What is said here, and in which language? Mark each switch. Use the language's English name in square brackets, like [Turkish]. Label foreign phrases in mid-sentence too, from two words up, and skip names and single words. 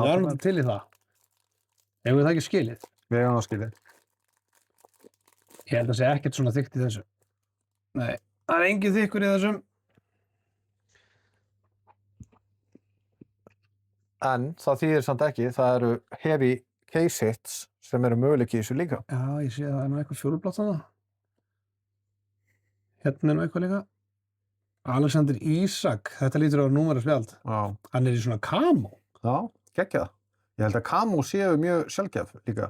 [Icelandic] Við erum til í það. Ef við það ekki skilið. Við hefum það skilið. Ég held að sé ekkert svona þykkt í þessu. Nei, það er engin þykkur í þessum. En það þýðir samt ekki, það eru [English] heavy case hits [Icelandic] sem eru möguleiki í þessu líka. Já, ég sé að það er nú eitthvað fjólublátt þarna. Hérna er nú eitthvað líka. Alexander Isak, þetta lítur á númera spjald. Já. Hann er í svona camo. Já, geggjað. Ég held að camo séu mjög sjaldgæf líka.